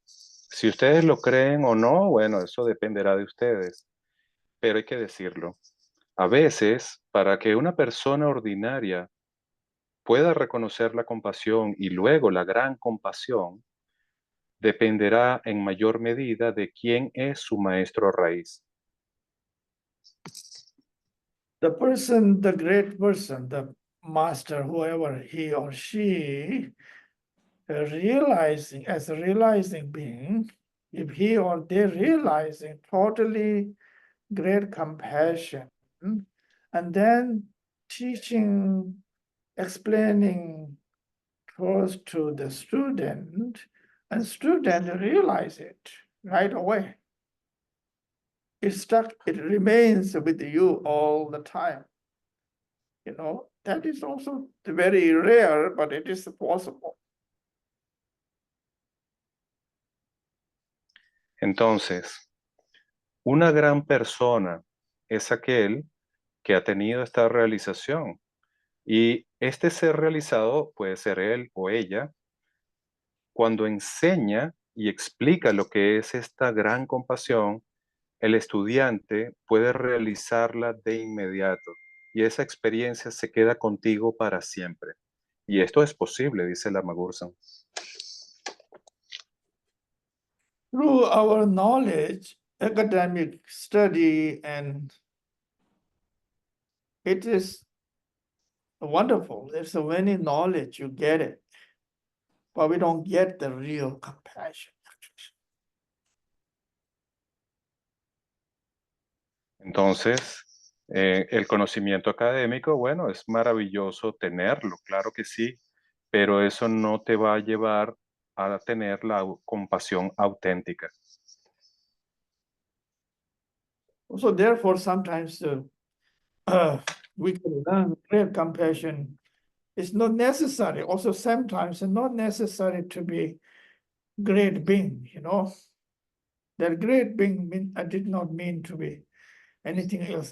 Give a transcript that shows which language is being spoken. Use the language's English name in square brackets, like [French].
[Spanish] Si ustedes lo creen o no, bueno, eso dependerá de ustedes, pero hay que decirlo. A veces, para que una persona ordinaria pueda reconocer la compasión y luego la gran compasión, dependerá en mayor medida de quién es su maestro raíz. [English] The person, the great person, the master, whoever he or she, realizing as a realizing being, if he or they realizing totally great compassion, and then teaching, explaining first to the student, and student realize it right away. It's stuck, it remains with you all the time. That is also very rare, but it is possible. [Spanish] Entonces, una gran persona es aquel que ha tenido esta realización. Y este ser realizado puede ser él o ella cuando enseña y explica lo que es esta gran compasión. El estudiante puede realizarla de inmediato y esa experiencia se queda contigo para siempre. Y esto es posible, dice Lama Gursan. [English] Through our knowledge, academic study, and it is wonderful. There's so many knowledge, you get it, but we don't get the real compassion. Entonces, el conocimiento académico, bueno, es maravilloso tenerlo, claro que sí, pero eso no te va a llevar a tener la compasión auténtica. So therefore, sometimes we can learn great compassion. It's not necessary. Also, sometimes it's not necessary to be great being. That great being I did not mean to be anything else.